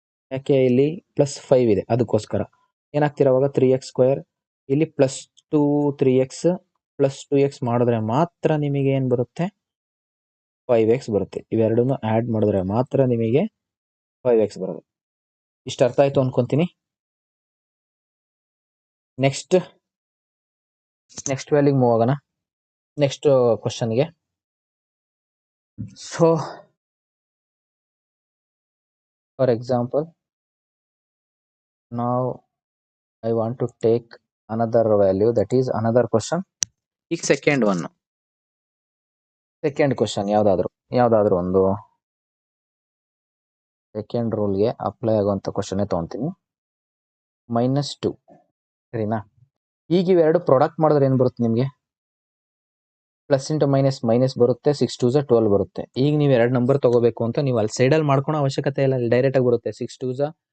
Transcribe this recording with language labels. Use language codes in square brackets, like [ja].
[kn] ಯಾಕೆ, ಇಲ್ಲಿ +5 ಇದೆ, ಅದಕ್ಕೋಸ್ಕರ ಏನಾಗ್ತೀರ ಅವಾಗ 3x², ಇಲ್ಲಿ +2 3x + 2x ಮಾಡಿದ್ರೆ ಮಾತ್ರ ನಿಮಗೆ ಏನ್ ಬರುತ್ತೆ, 5x ಬರುತ್ತೆ. ಇವೆರಡನ್ನು ಆಡ್ ಮಾಡಿದ್ರೆ ಮಾತ್ರ ನಿಮಗೆ 5x ಬರುತ್ತೆ. ಇಷ್ಟ ಅರ್ಥ ಆಯ್ತು ಅನ್ಕೊಂತೀನಿ. ನೆಕ್ಸ್ಟ್ ವ್ಯಾಲ್ಯೂಗೆ ಮೂವ್ ಆಗೋಣ, ನೆಕ್ಸ್ಟ್ ಕ್ವಶನ್ಗೆ. [en] So for example now I want to take another value, that is another question. [kn] ಈಗ ಸೆಕೆಂಡ್ ಕ್ವಶನ್ ಯಾವ್ದಾದ್ರು ಒಂದು ಸೆಕೆಂಡ್ ರೂಲ್ಗೆ ಅಪ್ಲೈ ಆಗುವಂತ ಕ್ವಶನ್ ತಗೊಂತೀನಿ. -2 ಸರಿನಾ. ಈಗ ಇವೆರಡು ಪ್ರಾಡಕ್ಟ್ ಮಾಡಿದ್ರೆ ಏನ್ ಬರುತ್ತೆ ನಿಮ್ಗೆ, ಪ್ಲಸ್ ಇಂಟು ಮೈನಸ್ ಬರುತ್ತೆ, 6 2s 12 ಬರುತ್ತೆ. ಈಗ ನೀವು ಎರಡು ನಂಬರ್ ತಗೋಬೇಕು ಅಂತ ನೀವು ಅಲ್ಲಿ ಸೈಡಲ್ಲಿ ಮಾಡ್ಕೊಳೋ ಅವಶ್ಯಕತೆ ಇಲ್ಲ, ಡೈರೆಕ್ಟ್ ಆಗಿ ಬರುತ್ತೆ. 6 2s